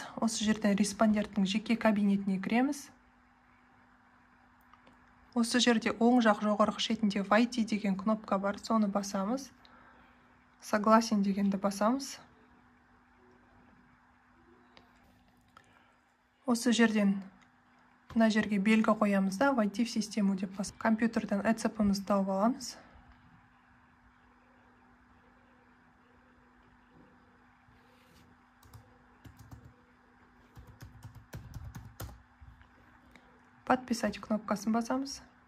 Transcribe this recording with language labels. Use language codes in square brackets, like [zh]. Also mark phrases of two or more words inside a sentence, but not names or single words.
[kk] Осы жерден респонденттің жеке кабинетіне кіреміз. Осы жерде оң жақ жоғарғы шетінде войти деген кнопка бар, соны басамыз. Согласен дегенді басамыз. Осы жерден мына жерге белгі қоямыз да, [ru] войти в систему [kk] деп басамыз. Компьютерден ECP-мызды тауып аламыз. Подписать кнопкасын басамыз.